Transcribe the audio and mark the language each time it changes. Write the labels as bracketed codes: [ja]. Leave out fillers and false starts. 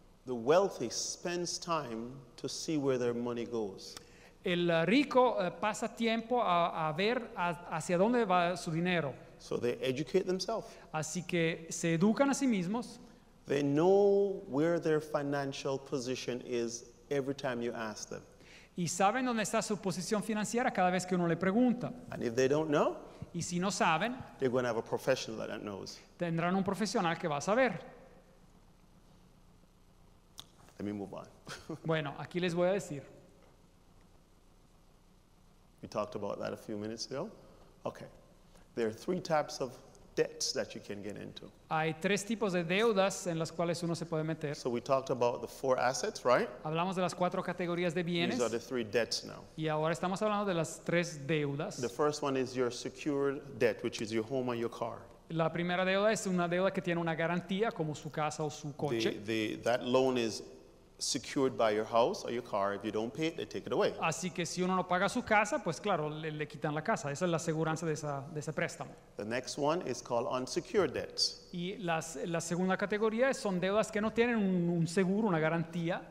[en] The wealthy spends time to see where their money goes. [es] El rico pasa tiempo a ver hacia dónde va su dinero. [en] So they educate themselves. [es] Así que se educan a sí mismos. [en] They know where their financial position is every time you ask them. [es] Y saben dónde está su posición financiera cada vez que uno le pregunta. [en] And if they don't know, [es] Y si no saben, [en] they're going to have a professional that knows. [es] tendrán un profesional que va a saber. [en] Let me move on. [es] Bueno, aquí les voy a decir. [en] We talked about that a few minutes ago. Okay. There are 3 types of debts that you can get into. [es] Hay 3 tipos de deudas en las cuales uno se puede meter. [en] So we talked about the 4 assets, right? [es] Hablamos de las 4 categorías de bienes [en] These are the 3 debts now. [es] y ahora estamos hablando de las 3 deudas. [en] The first one is your secured debt, which is your home or your car. [es] La primera deuda es una deuda que tiene una garantía, como su casa o su coche. [en] That loan is secured by your house or your car. If you don't pay it, they take it away. [es] Así que si uno no paga su casa, pues claro, le quitan la casa. Esa es la aseguranza de ese préstamo. [en] The next one is called unsecured debts. [es] Y la segunda categoría son deudas que no tienen un seguro, una garantía.